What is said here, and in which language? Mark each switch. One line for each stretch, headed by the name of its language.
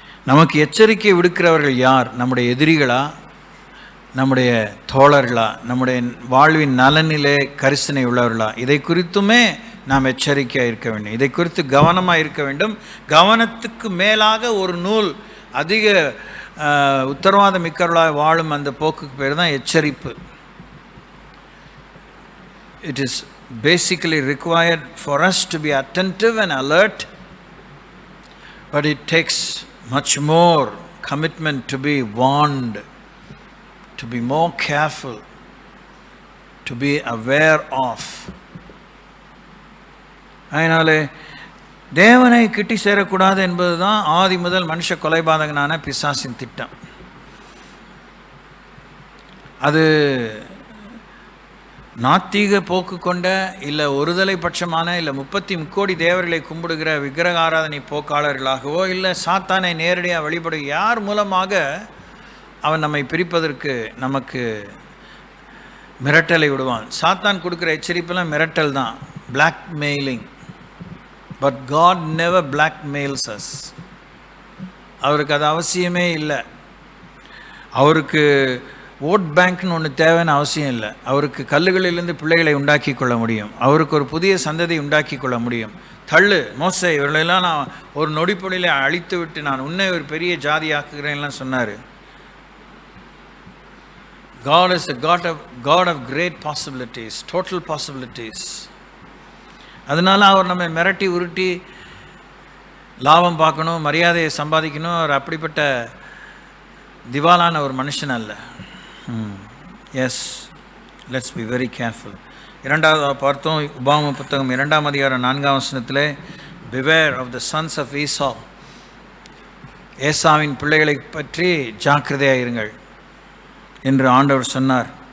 Tamil: நமக்கு எச்சரிக்கை விடுக்கிறவர்கள் யார்? நம்முடைய எதிரிகளா, நம்முடைய தோழர்களா, நம்முடைய வாழ்வின் நலனிலே கரிசனை உள்ளவர்களா? இதை குறித்துமே நாம் எச்சரிக்கையாக இருக்க வேண்டும், இதை குறித்து கவனமாக இருக்க வேண்டும். கவனத்துக்கு மேலாக ஒரு நூல் அதிக உத்தரவாதம் மிக்கவர்களாக வாழும் அந்த போக்குக்கு பேர் தான் எச்சரிப்பு.
English: It is basically required for us to be attentive and alert, but it takes much more commitment to be warned, to be more careful, to be aware of.
Tamil: அதனாலே தேவனை கிட்டி சேரக்கூடாது என்பது தான் ஆதி முதல் மனுஷ கொலைபாதகனான பிசாசின் திட்டம். அது நாத்திக போக்கு கொண்ட இல்லை ஒருதலை பட்சமான இல்லை 33 தேவர்களை கும்பிடுகிற விக்கிரக ஆராதனை போக்காளர்களாகவோ இல்லை சாத்தானை நேரடியாக வழிபடு யார் மூலமாக அவன் நம்மை பிரிப்பதற்கு நமக்கு மிரட்டலை விடுவான். சாத்தான் கொடுக்குற எச்சரிப்பெல்லாம் மிரட்டல் தான், black mailing.
English: But God never blackmails us.
Tamil: அவருக்கு அது அவசியமே இல்லை. அவருக்கு ஓட் பேங்க்னு ஒன்று தேவைன்னு அவசியம் இல்லை. அவருக்கு கல்லுகளிலிருந்து பிள்ளைகளை உண்டாக்கி கொள்ள முடியும், அவருக்கு ஒரு புதிய சந்ததி உண்டாக்கி கொள்ள முடியும். தள்ளு மோசே இவர்களெல்லாம் நான் ஒரு நொடிப்பொழியில் அழித்து விட்டு நான் உன்னை ஒரு பெரிய ஜாதி ஆக்குகிறேன்லாம் சொன்னார்.
English: God is a God of great possibilities, total possibilities.
Tamil: அதனால் அவர் நம்மை மிரட்டி உருட்டி லாபம் பார்க்கணும், மரியாதையை சம்பாதிக்கணும், அவர் அப்படிப்பட்ட திவாலான ஒரு மனுஷன் அல்ல.
English: Yes, let's be very careful.
Tamil: இரண்டாவது பார்த்தோம், உபாகம புத்தகம் 2ஆம் அதிகாரம் 4ஆம் வசனத்தில்,
English: beware of the sons of Esau,
Tamil: ஏசாவின் பிள்ளைகளை பற்றி ஜாக்கிரதையாக இருங்கள் என்று ஆண்டவர் சொன்னார்.